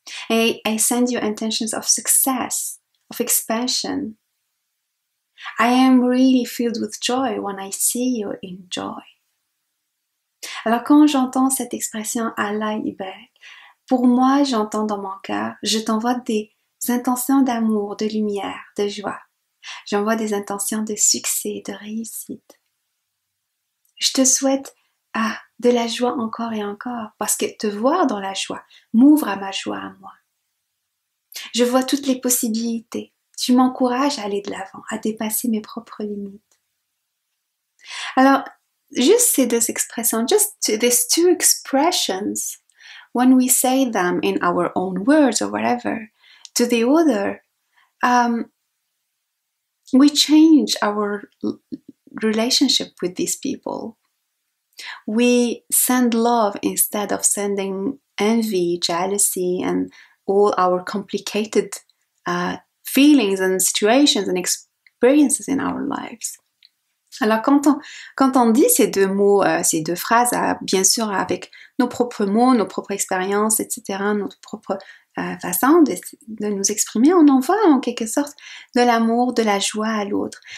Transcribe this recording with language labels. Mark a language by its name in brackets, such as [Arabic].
[English] I send you intentions of success, of expansion. I am really filled with joy when I see you in joy. [French] Alors quand j'entends cette expression Allah Ibarak, pour moi j'entends dans mon cœur, je t'envoie des intentions d'amour, de lumière, de joie. J'envoie des intentions de succès, de réussite. Je te souhaite de la joie encore et encore, parce que te voir dans la joie m'ouvre à ma joie à moi. Je vois toutes les possibilités. Tu m'encourages à aller de l'avant, à dépasser mes propres limites. Alors, juste ces deux expressions, [English] these two expressions, when we say them in our own words or whatever, to the other, we change our relationship with these people. We send love instead of sending envy, jealousy, and all our complicated feelings and situations and experiences in our lives. [French] Alors quand on dit ces deux mots, ces deux phrases, bien sûr avec nos propres mots, nos propres expériences, etc., notre propre façon de nous exprimer, on envoie en quelque sorte de l'amour, de la joie à l'autre.